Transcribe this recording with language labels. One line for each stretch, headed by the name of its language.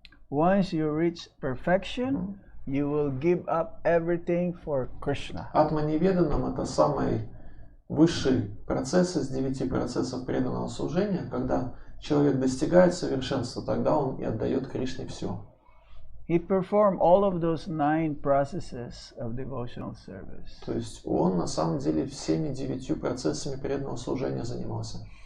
English: Once you reach perfection, you will give up everything for Krishna.
Russian: Атманиведанам это самый высший процесс из 9 процессов преданного служения. Когда человек достигает совершенства, тогда он и отдает Кришне все.
English: He performed all of those 9 processes of devotional service.
Russian: То есть он на самом деле всеми 9 процессами преданного служения занимался.